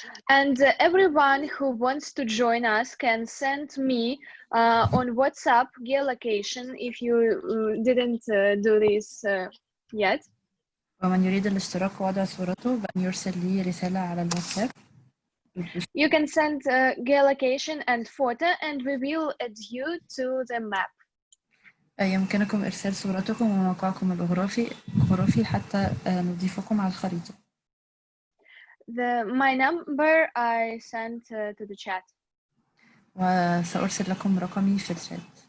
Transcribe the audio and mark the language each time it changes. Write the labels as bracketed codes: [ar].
[en] And everyone who wants to join us can send me on WhatsApp geolocation if you didn't do this yet. [ar] ومن يريد الاشتراك ووضع صورته بأن يرسل لي رسالة على الواتساب. [en] You can send geolocation and photo and we will add you to the map. [ar] يمكنكم إرسال صورتكم وموقعكم الجغرافي حتى نضيفكم على الخريطة. [en] My number I sent to the chat. [ar] وسأرسل لكم رقمي في الشات.